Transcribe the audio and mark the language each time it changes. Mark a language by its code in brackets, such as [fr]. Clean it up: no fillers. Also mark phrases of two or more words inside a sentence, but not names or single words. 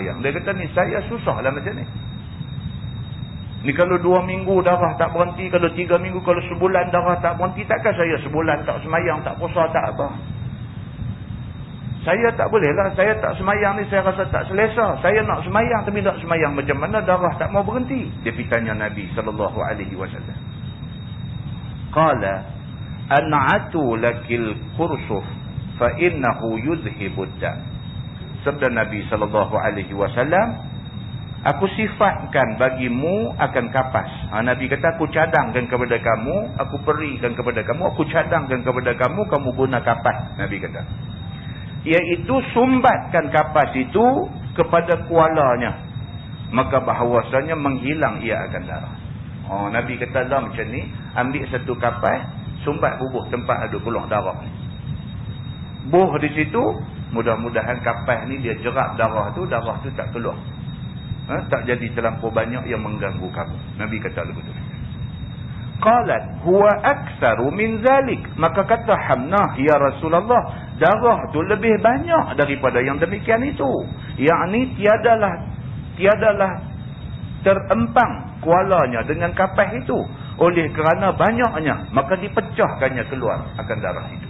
[ms] Dia kata ni saya susah lah macam ni. Ni kalau 2 minggu darah tak berhenti, kalau 3 minggu, kalau sebulan darah tak berhenti, takkan saya sebulan tak semayang, tak puasa, tak apa. Saya tak boleh lah, saya tak semayang ni saya rasa tak selesa. Saya nak semayang tapi tak semayang, macam mana darah tak mau berhenti? Dia pergi tanya Nabi SAW. [ar] Qala an'atu lakil kursuf fa innahu yuzhibud dam. [ms] Sabda Nabi SAW, aku sifatkan bagimu akan kapas. Nabi kata aku cadangkan kepada kamu, aku berikan kepada kamu, aku cadangkan kepada kamu, kamu guna kapas. Nabi kata. Iaitu sumbatkan kapas itu kepada kualanya. Maka bahawasanya menghilang ia akan darah. Nabi kata dah macam ni, ambil satu kapas, sumbat bubuh tempat ada keluar darah ni. Buh di situ, mudah-mudahan kapas ni dia jerap darah tu tak keluar. Tak jadi terlampau banyak yang mengganggu kamu. Nabi kata begitu. [ar] Qalat huwa aktsaru min zalik. [ms] Maka kata Hamnah, [ar] ya Rasulullah, [ms] darah tu lebih banyak daripada yang demikian itu. Yakni tiadalah terempang kualanya dengan kapas itu. Oleh kerana banyaknya, maka dipecahkannya keluar akan darah itu.